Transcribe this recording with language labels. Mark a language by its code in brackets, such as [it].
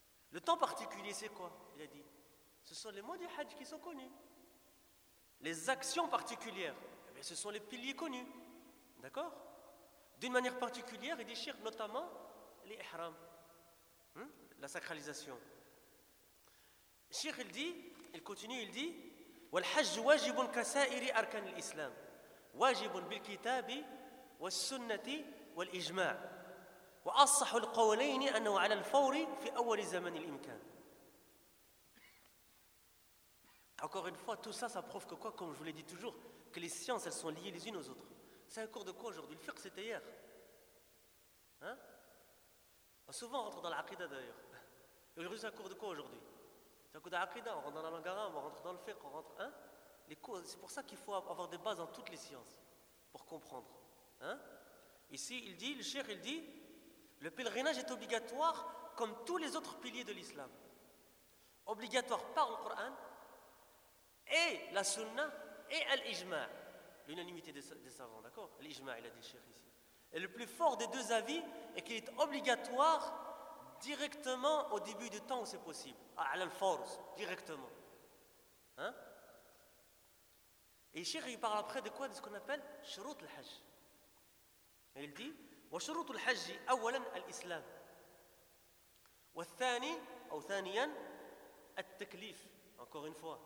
[fr] Le temps particulier, c'est quoi? Il a dit. Ce sont les mois du Hajj qui sont connus. Les actions particulières, eh bien, ce sont les piliers connus. D'accord? D'une manière particulière, il déchire notamment les ihram, la sacralisation. Cheikh, il dit. Il continue, il dit [ar] والحج واجب كسائر أركان الإسلام واجب بالكتاب والسنة والإجماع وأصح القولين أنه على الفور في أول زمن الإمكان. [fr] Encore une fois, tout ça, ça prouve que quoi, comme je vous l'ai dit toujours, que les sciences, elles sont liées les unes aux autres. C'est un cours de quoi aujourd'hui? Le fiqh, c'était hier. Hein? Souvent, on rentre dans l'aqidah d'ailleurs. Aujourd'hui, c'est un cours de quoi aujourd'hui? C'est un cours d'aqidah, on rentre dans la langue arabe, on rentre dans le fiqh, on rentre. Hein? Les cours, c'est pour ça qu'il faut avoir des bases dans toutes les sciences, pour comprendre. Hein? Ici, il dit, le cheikh, il dit, le pèlerinage est obligatoire comme tous les autres piliers de l'islam. Obligatoire par le Coran et la sunna et l'ijma, l'unanimité des savants, d'accord? L'ijma, il a dit le cheikh ici. Et le plus fort des deux avis est qu'il est obligatoire directement au début du temps où c'est possible. À l'enforce, directement. Hein? Et le cheikh, il parle après de quoi? De ce qu'on appelle shurut al-hajj. Et il dit, [ar] « وشروط الحج أولا الإسلام والثاني أو ثانيا التكليف. » [fr] Encore une fois.